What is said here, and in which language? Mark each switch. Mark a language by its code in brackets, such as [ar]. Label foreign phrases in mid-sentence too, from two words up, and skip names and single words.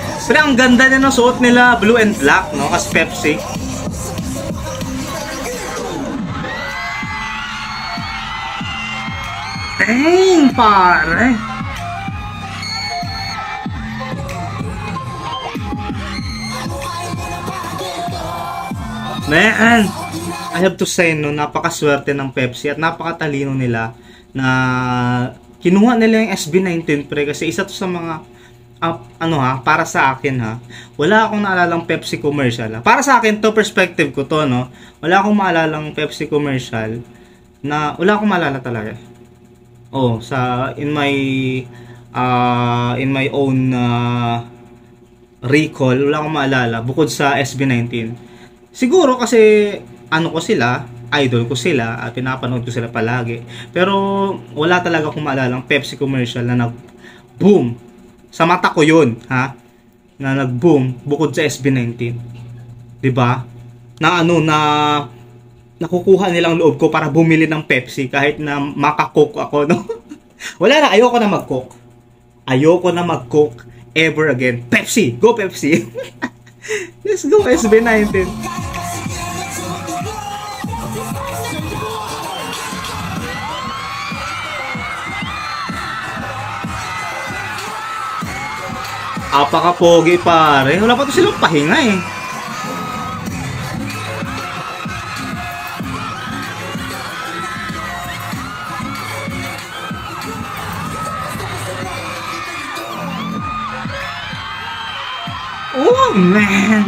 [tl] Pero ang ganda din ng suot nila, [en] blue and black, no? As Pepsi. Dang, [tl] pare. [en] Man, I have to say, no, [tl] napakaswerte ng Pepsi at napakatalino nila na kinuha nila yung SB19 pre kasi isa to sa mga para sa akin wala akong naalalang Pepsi commercial Para sa akin to, perspective ko to, no. Wala akong maalalang Pepsi commercial na wala akong maalala talaga. [en] In my own recall, [tl] wala akong maalala bukod sa SB19. Siguro kasi ko sila, idol ko sila at pinapanood ko sila palagi. Pero wala talaga akong maalalang Pepsi commercial na nag-boom. Sa mata ko 'yun, na nag-boom bukod sa SB19. 'Di ba? Na nakukuha nilang loob ko para bumili ng Pepsi kahit na maka-coke ako, no. Wala na, ayoko na mag-coke. Ayoko na mag-coke [en] ever again. [tl] Pepsi, go Pepsi. [en] Let's go SB19. [tl] Apaka-pogi pare. Wala pa to silang pahinga eh. [en] Oh man.